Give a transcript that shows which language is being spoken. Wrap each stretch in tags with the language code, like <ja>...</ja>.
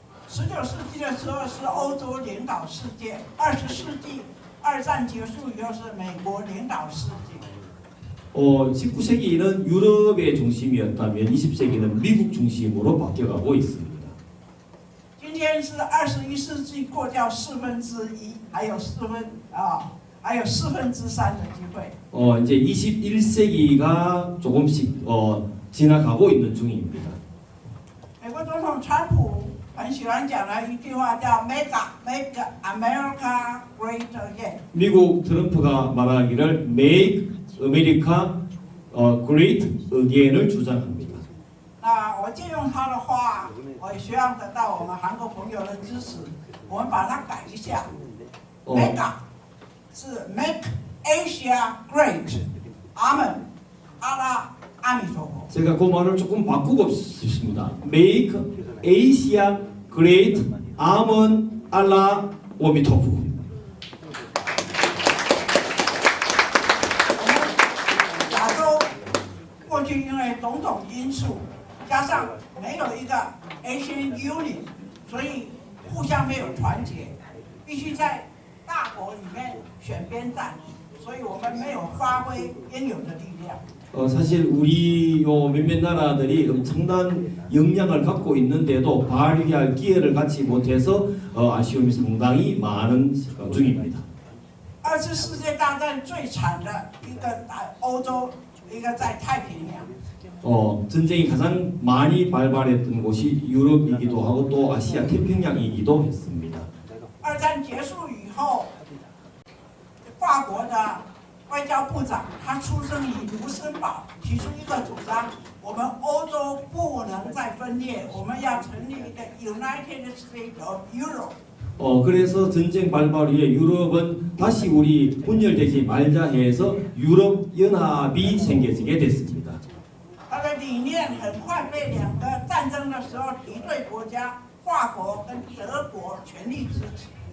<zh>19世纪的时候是欧洲领导世界，20世纪二战结束以后是美国领导世界。</zh> <ko>19세기는 유럽의 중심이었다면 20세기는 미국 중심으로 바뀌어가고 있습니다.</ko> <zh>今天是21世纪过掉1/4，还有3/4的机会。</zh> <ko>이제 21세기가 조금씩 지나가고 있는 중입니다.</ko> <zh>美国总统川普很喜欢讲的一句话叫</zh> <en>"Make America Great Again"。</en> <ko>미국 트럼프가 말하기를</ko> <en>Make America Great Again</en> <ko>을 주장합니다.</ko> <zh>那我借用他的话，我也希望得到我们韩国朋友的支持，我们把它改一下。 Mega 是</zh> <en>Make Asia Great，</en> <zh>阿门，阿拉阿弥陀佛。</zh> <ko>제가 그 말을 조금 바꾸고 싶습니다.</ko> <en>Make Asia Great,</en> <ko>아멘, 알라, 오미토프.</ko> <zh>亚洲过去因为种种因素，加上没有一个 Asian Union， 所以互相没有团结，必须在大国里面选边站，所以我们没有发挥应有的力量。</zh> <ko>사실 우리 요 몇몇 나라들이 엄청난 역량을 갖고 있는데도 발휘할 기회를 갖지 못해서 아쉬움이 상당히 많은 중입니다.</ko> <zh>2次世界大战最惨的一个欧洲，一个在太平洋。</zh> <ko>전쟁이 가장 많이 발발했던 곳이 유럽이기도 하고 또 아시아 태평양이기도 했습니다.</ko> <zh>二战结束以后，法国的外交部长他出生于卢森堡，提出一个主张：我们欧洲不能再分裂，我们要成立一个 United States of Europe。</zh> <ko>그래서 전쟁 발발 후에 유럽은 다시 우리 분열되지 말자 해서 유럽 연합이 생겨지게 됐습니다.</ko> <zh>他的理念很快被两个战争的时候敌对国家法国跟德国全力支持。</zh>